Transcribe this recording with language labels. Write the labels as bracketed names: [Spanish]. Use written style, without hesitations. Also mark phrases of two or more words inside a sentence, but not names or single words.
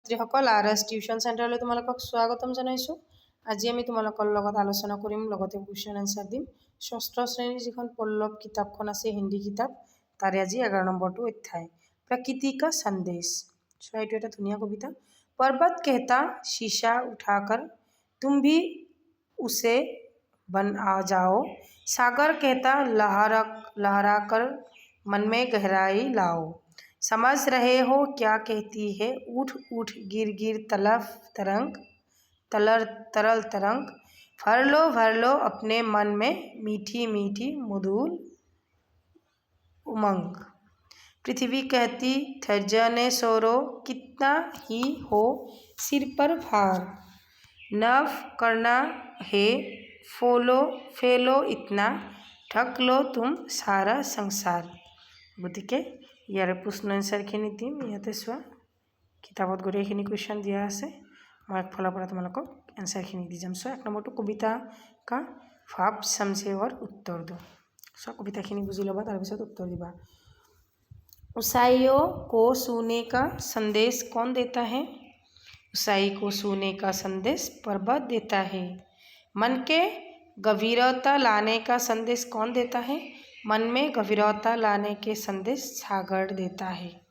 [Assamese] ছাত্ৰীসকল আৰএছ টিউশ্যন চেণ্টাৰলৈ তোমালোকক স্বাগতম জনাইছোঁ। আজি আমি তোমালোকৰ লগত আলোচনা কৰিম, লগতে কুৱেশ্যন এনচাৰ দিম। ষষ্ঠ শ্ৰেণীৰ যিখন পল্লৱ কিতাপখন আছে, হিন্দী কিতাপ, তাৰে আজি 11 নম্বৰটো অধ্যায় [Hindi] प्रकृति का संदेश। [Assamese] চোৱা, এইটো এটা ধুনীয়া কবিতা। [Hindi] पर्वत कहता शीशा उठाकर तुम भी उसे बन आ जाओ, सागर कहता लहरा कर मन में गहराई लाओ, समझ रहे हो क्या कहती है उठ उठ गिर गिर तरल तरंग, भर लो अपने मन में मीठी मीठी मधुर उमंग। पृथ्वी कहती ठहरने सोरो कितना ही हो सिर पर भार, नव करना है फैलो इतना, ढक लो तुम सारा संसार। [Assamese] গতিকে ইয়াৰে প্ৰশ্ন এনচাৰখিনি দিম ইয়াতে। চোৱা, কিতাপত গোটেইখিনি কুৱেশ্যন দিয়া আছে, মই একফালৰ পৰা তোমালোকক এনচাৰখিনি দি যাম। চোৱা, 1 নম্বৰটো [Hindi] कविता का भाव समझें और उत्तर दो। [Assamese] চোৱা, কবিতাখিনি বুজি ল'বা, তাৰপিছত উত্তৰ দিবা। [Hindi] ऊंचाइयों को छूने का संदेश कौन देता है? ऊंचाई को छूने का संदेश पर्वत देता है। मन के गंभीरता लाने का संदेश कौन देता है? मन में गंभीरता लाने के संदेश सागर देता है।